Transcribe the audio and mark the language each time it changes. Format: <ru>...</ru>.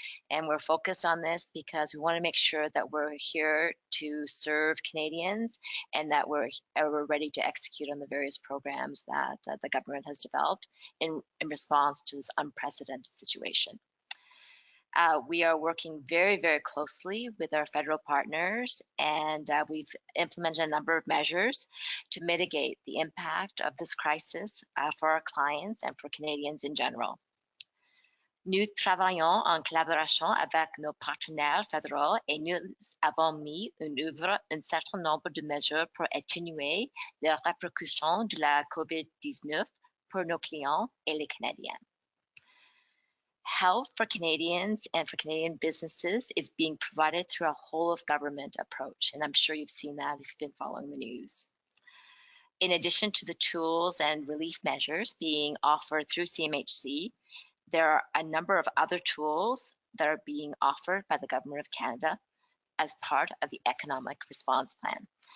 <en>And we're focused on this because we want to make sure that we're here to serve Canadians and that we're ready to execute on the various programs that the government has developed in response to this unprecedented situation. We are working very, very closely with our federal partners, and we've implemented a number of measures to mitigate the impact of this crisis for our clients and for Canadians in general.</en> <fr>Nous travaillons en collaboration avec nos partenaires fédéraux et nous avons mis en œuvre un certain nombre de mesures pour atténuer les répercussions de la COVID-19 pour nos clients et les Canadiens.</fr> <en>Help for Canadians and for Canadian businesses is being provided through a whole of government approach, and I'm sure you've seen that if you've been following the news. In addition to the tools and relief measures being offered through CMHC, there are a number of other tools that are being offered by the Government of Canada as part of the Economic Response Plan.</en>